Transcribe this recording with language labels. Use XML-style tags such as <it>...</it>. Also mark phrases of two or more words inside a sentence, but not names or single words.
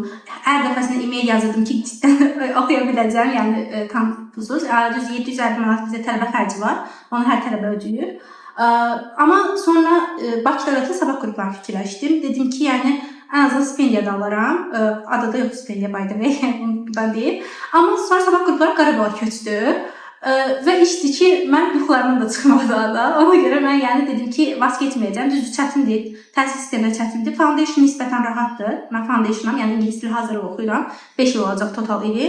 <az>Hər dəfəsində e-mail yazırdım ki, ciddən oxuya biləcəm. Yəni kampusuz. Düz 750 manat bizə tələbə xərci var. Onu hər tələbə ödəyir. Amma sonra Bakı Dövləti sabah qruplarını fikirləşdim. Dedim ki, yəni ən azından stipendiya da alaram. Adada yox stipendiya</az> <en>by the way,</en> <az>bundan deyil. Amma sonra sabah qrupları Qarabağa köçdü. Və işdir ki, mən yuxularımdan da çıxmadı ada. Ona görə mən yəni dedim ki, vaz keçməyəcəm. Düzdür, çətindir. Təhsil sistemində çətindir. Foundation nisbətən rahatdır. Mən foundationam, yəni ingilis dili hazırlıq oxuyuram. 5 il olacaq total ili.</az>